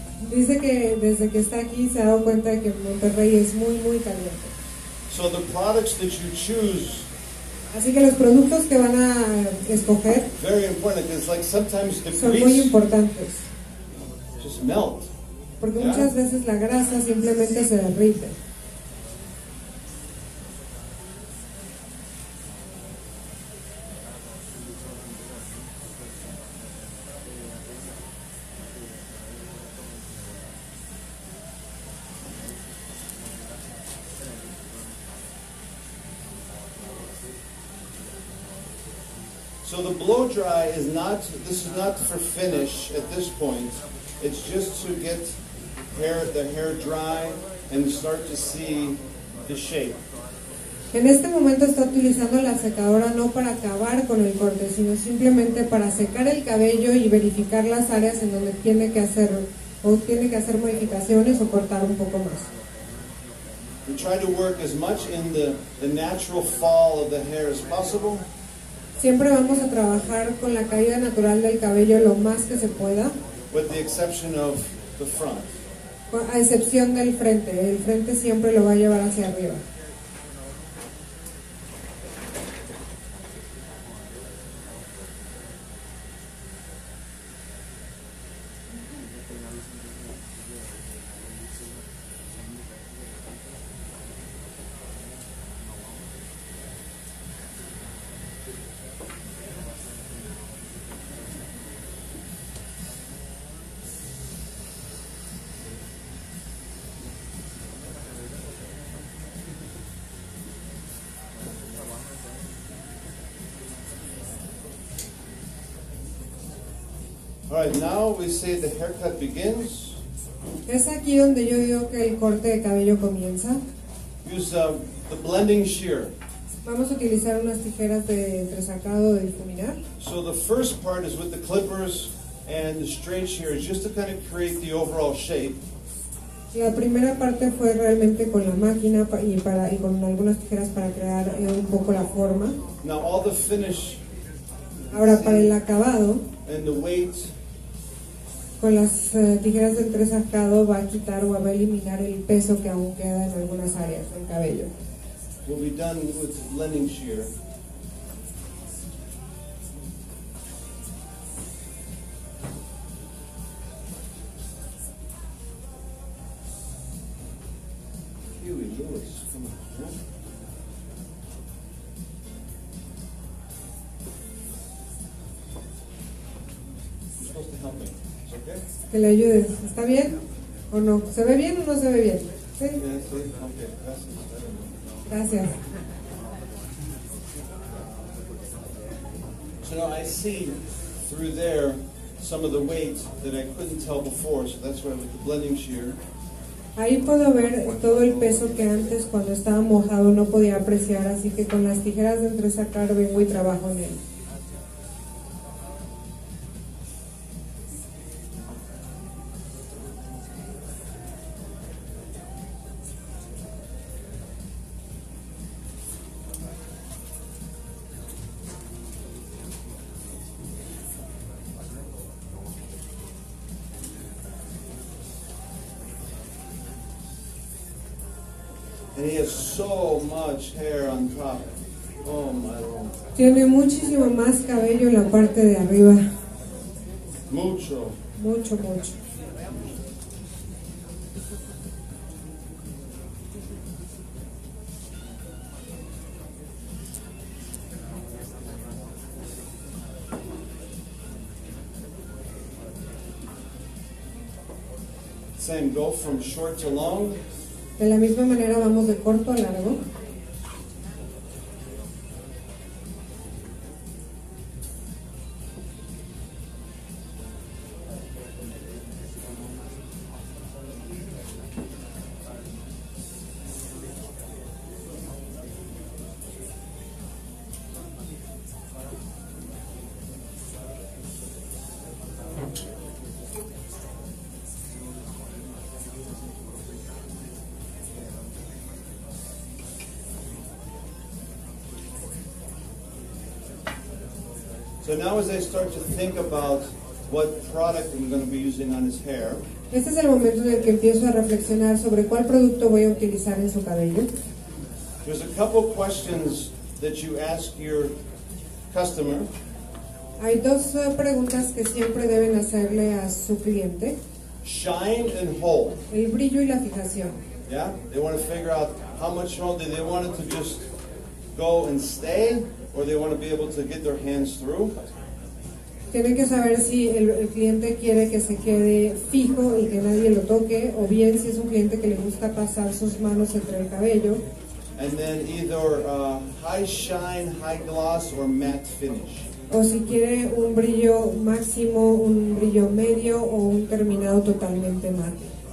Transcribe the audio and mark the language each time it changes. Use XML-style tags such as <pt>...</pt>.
<es>Dice que desde que está aquí se ha dado cuenta de que Monterrey es muy, muy caliente.</es> <en>So the products that you choose,</en> <es>Así que los productos que van a escoger</es> <en>very important, because like sometimes the</en> <es>son muy</es> <en>grease</en> <es>importantes,</es> <en>just melt.</en> <es>porque</es> <en>Yeah.</en> <es>muchas veces la grasa simplemente se derrite.</es> <en>So the blow dry is not, this is not for finish at this point. It's just to get the hair dry and start to see the shape.</en> <es>En este momento está utilizando la secadora no para acabar con el corte, sino simplemente para secar el cabello y verificar las áreas en donde tiene que hacer modificaciones o cortar un poco más.</es> <en>We try to work as much in the natural fall of the hair as possible.</en> <es>Siempre vamos a trabajar con la caída natural del cabello lo más que se pueda,</es> <en>With the exception of the front.</en> <es>a excepción del frente. El frente siempre lo va a llevar hacia arriba.</es> <en>All right, now we say the haircut begins.</en> <es>Es aquí donde yo digo que el corte de cabello comienza.</es> <en>Use the blending shear.</en> <es>Vamos a utilizar unas tijeras de entresacado de difuminar.</es> <en>So the first part is with the clippers and the straight shears, just to kind of create the overall shape.</en> <es>La primera parte fue realmente con la máquina y con algunas tijeras para crear un poco la forma.</es> <en>Now all the finish</en> <es>Ahora para el acabado,</es> <en>and the weight</en> <es>con las tijeras de entresacado va a quitar o va a eliminar el peso que aún queda en algunas áreas del cabello.</es> <en>will be done with blending shear. Huey Lewis, come on. Huh? You're supposed to help me. It's okay?</en> <es>Que le ayudes. ¿Está bien o no? ¿Se ve bien o no se ve bien? Sí.</es> <en>Yeah, see? Okay, that's better.</en> <es>Gracias.</es> <en>So now I see through there some of the weight that I couldn't tell before, so that's why with the blending shear.</en> <es>Ahí puedo ver todo el peso que antes cuando estaba mojado no podía apreciar, así que con las tijeras de entresacar vengo y trabajo en él.</es> <en>And he has so much hair on top. Oh my Lord.</en> <es>Tiene muchísimo más cabello en la parte de arriba. Mucho. Mucho, mucho.</es> <en>Same, go from short to long.</en> <es>De la misma manera vamos de corto a largo.</es> <en>So now as I start to think about what product I'm going to be using on his hair,</en> <es>Este es el momento en el que empiezo a reflexionar sobre cuál producto voy a utilizar en su cabello.</es> <en>there's a couple questions that you ask your customer.</en> <es>Hay dos preguntas que siempre deben hacerle a su cliente:</es> <en>Shine and hold.</en> <es>el brillo y la fijación.</es> <en>Yeah? They want to figure out how much hold. Do they want it to just go and stay, or they want to be able to get their hands through?</en> <es>Tienen que saber si el cliente quiere que se quede fijo y que nadie lo toque, o bien si es un cliente que le gusta pasar sus manos entre el cabello.</es> <en>And then either high shine, high gloss, or matte finish.</en> <es>O si quiere un brillo máximo, un brillo medio o un terminado totalmente mate.</es>